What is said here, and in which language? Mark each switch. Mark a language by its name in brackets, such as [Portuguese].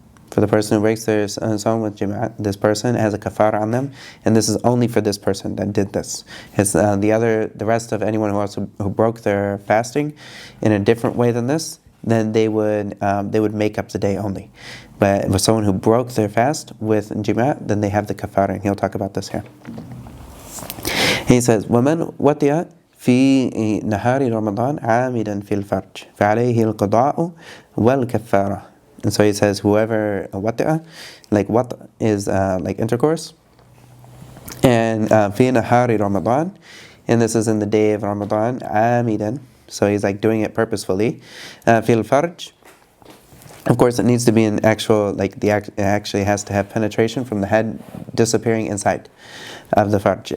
[English] For the person who breaks their sawm with jima', this person has a kafara on them, and this is only for this person that did this. It's the rest of anyone who broke their fasting in a different way than this, then they would make up the day only. But for someone who broke their fast with jima', then they have the kafara, and he'll talk about this here. He says, [Arabic] وَمَنْ وَطِئَ فِي نَهَارِ رَمَضَانَ عَامِدًا فِي الْفَرْجِ فَعَلَيْهِ الْقَضَاءُ وَالْكَفَّارَةُ. [English] And so he says, whoever wati'a, like wat is like intercourse, and fi nahari Ramadan, and this is in the day of Ramadan, amidan, so he's like doing it purposefully, fil farj. Of course, it needs to be an actual, like it actually has to have penetration from the head disappearing inside of the farj.